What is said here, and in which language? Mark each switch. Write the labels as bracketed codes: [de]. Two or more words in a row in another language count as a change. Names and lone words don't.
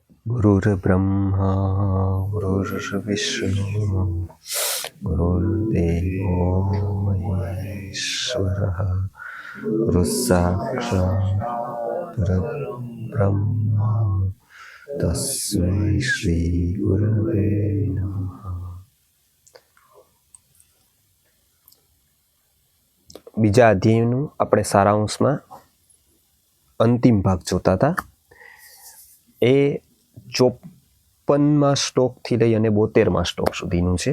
[sa] गुरुर्ब्रह्मा गुरुर्विष्णु गुरुर्देवो महेश्वरः गुरुस्साक्षात् परब्रह्म तस्मै श्री गुरवे नमः। [gu] બીજા અધ્યાયનું આપણે સારાંશમાં અંતિમ ભાગ જોતા હતા. એ 54મા શ્લોકથી લઈ અને 72મા શ્લોક સુધીનું છે.